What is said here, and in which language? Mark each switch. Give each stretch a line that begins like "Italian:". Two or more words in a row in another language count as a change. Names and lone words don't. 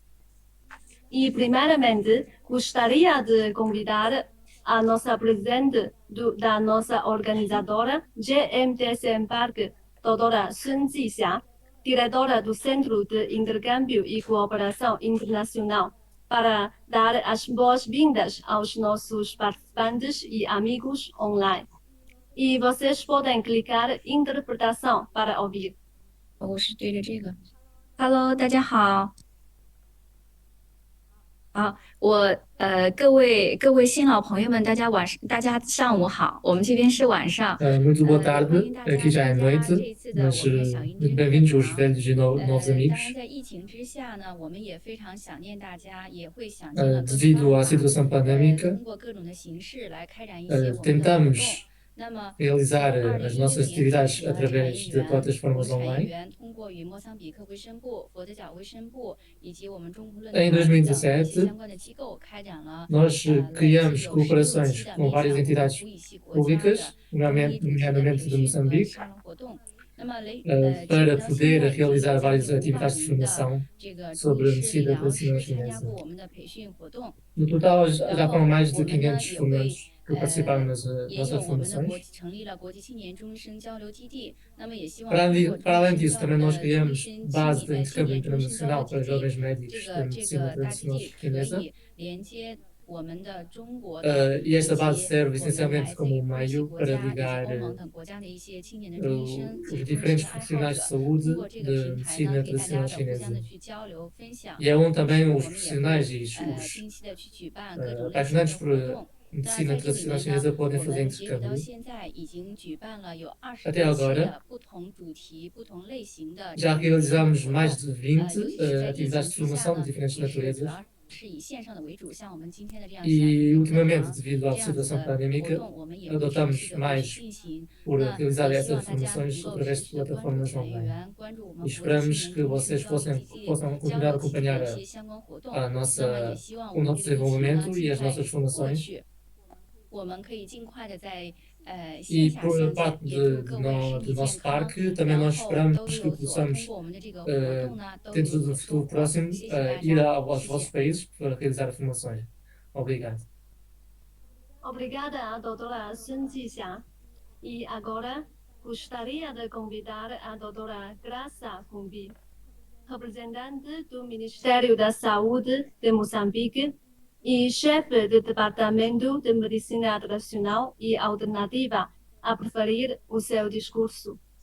Portuguese: E, primeiramente, gostaria de convidar a nossa presidente da nossa organizadora GMTC Park, doutora Sun Jixia, diretora do Centro de Intercâmbio e Cooperação Internacional, para dar as boas-vindas aos nossos participantes e amigos online. E vocês podem clicar interpretação para ouvir.
Chinese: 我是对着这个。Hello，大家好。好，各位新老朋友们，大家上午好，我们这边是晚上。
Portuguese: Muito boa tarde, aqui já é noite, mas muito bem-vindos os velhos e novos amigos.
Chinese: 在疫情之下呢，我们也非常想念大家，也会想念更多
Portuguese: Devido à situação pandémica,
Chinese: 通过各种的形式来开展一些我们的活动。
Portuguese: tentamos
Chinese: 那么
Portuguese: realizar as nossas
Chinese: 2016 年
Portuguese: atividades
Chinese: 起呢，
Portuguese: através de
Chinese: 我
Portuguese: plataformas
Chinese: 们产业
Portuguese: online.
Chinese: 园通过与莫桑比克卫生部、佛得角卫生部以及我们中国论
Portuguese: Em
Chinese: 坛等一些
Portuguese: 2017,
Chinese: 相关的机构开展了
Portuguese: nós
Chinese: 累计
Portuguese: criamos
Chinese: 有16
Portuguese: cooperações
Chinese: 期的
Portuguese: com
Chinese: 面
Portuguese: várias
Chinese: 向
Portuguese: entidades
Chinese: 服务系国家的
Portuguese: públicas,
Chinese: 中医主题的培
Portuguese: nomeadamente de
Chinese: 训和
Portuguese: Moçambique,
Chinese: 沙龙活动。那么
Portuguese: para
Chinese: 到现
Portuguese: poder
Chinese: 在已经有
Portuguese: realizar
Chinese: 将
Portuguese: várias
Chinese: 近500
Portuguese: atividades de
Chinese: 名的
Portuguese: formação
Chinese: 这个中
Portuguese: sobre
Chinese: 医
Portuguese: a
Chinese: 师、理
Portuguese: medicina
Chinese: 疗
Portuguese: tradicional
Chinese: 师参加
Portuguese: chinesa.
Chinese: 过我们的培训活动。
Portuguese: No total, já
Chinese: 然
Portuguese: foram
Chinese: 后
Portuguese: mais
Chinese: 我
Portuguese: de
Chinese: 们呢
Portuguese: 500
Chinese: 也会
Portuguese: formandos que participaram nas
Chinese: 也有
Portuguese: nossas
Chinese: 我们的
Portuguese: formações.
Chinese: 成立了国际青年中医生交流基地，那么也希望
Portuguese: Para
Chinese: 通
Portuguese: além,
Chinese: 过
Portuguese: para
Chinese: 中
Portuguese: além
Chinese: 医
Portuguese: disso,
Chinese: 生
Portuguese: também
Chinese: 交
Portuguese: nós
Chinese: 中医
Portuguese: criamos
Chinese: 生
Portuguese: base de
Chinese: 青
Portuguese: intercâmbio
Chinese: 年中医生交流
Portuguese: internacional
Chinese: 基
Portuguese: para
Chinese: 地，
Portuguese: jovens
Chinese: 这
Portuguese: médicos
Chinese: 个
Portuguese: de
Chinese: 这
Portuguese: medicina
Chinese: 个大基
Portuguese: tradicional
Chinese: 地可
Portuguese: chinesa.
Chinese: 以连接我们的中国的
Portuguese: E esta base
Chinese: 以及
Portuguese: serve
Chinese: 我们
Portuguese: essencialmente
Chinese: 来自
Portuguese: como
Chinese: 于
Portuguese: um
Chinese: 欧系
Portuguese: meio
Chinese: 国
Portuguese: para
Chinese: 家以及
Portuguese: ligar
Chinese: 欧盟等国家的一些青年的中医生
Portuguese: os
Chinese: 及中医师
Portuguese: diferentes
Chinese: 的爱好
Portuguese: profissionais
Chinese: 者，
Portuguese: de
Chinese: 通
Portuguese: saúde
Chinese: 过这个
Portuguese: de
Chinese: 平台呢，
Portuguese: medicina
Chinese: 给大家
Portuguese: tradicional
Chinese: 的互相的
Portuguese: chinesa.
Chinese: 去交流分享。
Portuguese: E é onde
Chinese: 同
Portuguese: também
Chinese: 时，
Portuguese: os
Chinese: 我们也
Portuguese: profissionais
Chinese: 会
Portuguese: e os
Chinese: 定期的去举办各种类型的
Portuguese: apaixonados
Chinese: 活
Portuguese: por
Chinese: 动。 那
Portuguese: medicina
Chinese: 在这里
Portuguese: tradicional
Chinese: 面呢，
Portuguese: chinesa podem
Chinese: 我
Portuguese: fazer
Chinese: 们截止到
Portuguese: intercâmbio.
Chinese: 现在已经举办了有20
Portuguese: Até
Chinese: 多期
Portuguese: agora,
Chinese: 的不同主题、不同类型的这
Portuguese: já
Chinese: 样的一些活
Portuguese: realizamos
Chinese: 动。
Portuguese: mais de 20
Chinese: 尤其是在疫
Portuguese: atividades
Chinese: 情
Portuguese: de
Chinese: 之下
Portuguese: formação de
Chinese: 呢，
Portuguese: diferentes
Chinese: 也是主
Portuguese: naturezas.
Chinese: 要是以线上的为主，像我们今天的这样小
Portuguese: E
Chinese: 型的课
Portuguese: ultimamente,
Chinese: 堂
Portuguese: devido
Chinese: 这
Portuguese: à
Chinese: 样子
Portuguese: situação
Chinese: 的活
Portuguese: pandémica,
Chinese: 动，我们也会持续
Portuguese: adotamos
Chinese: 的维持
Portuguese: mais
Chinese: 进行。
Portuguese: por
Chinese: 那
Portuguese: realizar
Chinese: 也希
Portuguese: essas
Chinese: 望大家能
Portuguese: formações
Chinese: 够持
Portuguese: através de
Chinese: 续的关注我
Portuguese: plataformas
Chinese: 们产业
Portuguese: online.
Chinese: 园，关注我
Portuguese: E
Chinese: 们国际青
Portuguese: esperamos
Chinese: 年
Portuguese: que
Chinese: 中医生
Portuguese: vocês
Chinese: 交流基
Portuguese: possam,
Chinese: 地
Portuguese: possam
Chinese: 交
Portuguese: continuar a
Chinese: 流基地的
Portuguese: acompanhar
Chinese: 一些相关活动。
Portuguese: a
Chinese: 那么
Portuguese: nossa,
Chinese: 也希望
Portuguese: o
Chinese: 我们
Portuguese: nosso
Chinese: 这个疫情呢
Portuguese: desenvolvimento e
Chinese: 尽
Portuguese: as
Chinese: 快
Portuguese: nossas
Chinese: 过
Portuguese: formações.
Chinese: 去，我们可以尽快的在线
Portuguese: E
Chinese: 下
Portuguese: por
Chinese: 相见，
Portuguese: parte
Chinese: 也祝各位身
Portuguese: do
Chinese: 体健
Portuguese: nosso
Chinese: 康，
Portuguese: parque, também
Chinese: 然
Portuguese: nós
Chinese: 后
Portuguese: esperamos
Chinese: 都
Portuguese: que
Chinese: 有所通
Portuguese: possamos,
Chinese: 过我们的这个活动呢，都有
Portuguese: dentro do
Chinese: 所收
Portuguese: futuro
Chinese: 获。
Portuguese: próximo,
Chinese: 谢谢大
Portuguese: ir
Chinese: 家，
Portuguese: aos
Chinese: 谢谢。
Portuguese: vossos países para realizar as formações. Obrigado. Obrigada à doutora Sun Jixia. E agora, gostaria de convidar a doutora Graça Cumbi, representante do Ministério da Saúde de Moçambique e chefe do Departamento de Medicina Tradicional e Alternativa, a preferir o seu discurso.